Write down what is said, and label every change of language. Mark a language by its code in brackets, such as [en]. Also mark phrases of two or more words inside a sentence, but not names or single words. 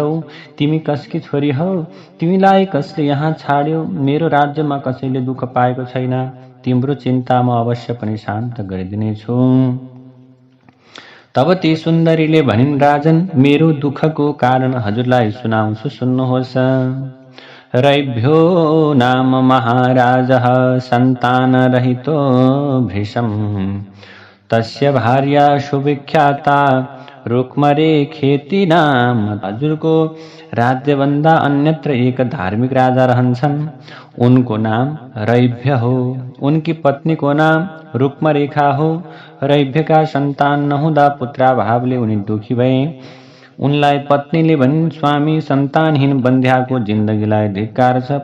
[ne] तिमी कसकी छोरी हौ? तिमीलाई कसले यहाँ छाड्यो? मेरो राज्यमा कसैले दुःख पाएको छैन। तिम्रो चिन्ता म अवश्य पनि शान्त गरिदिनेछु। तब ती सुन्दरीले भनिन्, राजन, मेरो दुःखको कारण हजुरलाई सुनाउँछु, सुन्नुहोस्। [sa] रैभ्यो नाम महाराजः सन्तानरहितो भृशम्। तस्य भार्या सुविख्याता रुक्मरेखेति नाम। [ne] हजुरको राज्यभन्दा अन्यत्र एक धार्मिक राजा रहन्छन्। उनको नाम रैभ्य हो। उनकी पत्नीको नाम रुक्मरेखा हो। रैभ्यका सन्तान नहुँदा पुत्राभावले उनी दुखी भए। उनलाई पत्नीले भनिन्, स्वामी, सन्तानहीन बन्ध्याको जिन्दगीलाई धिक्कार छ।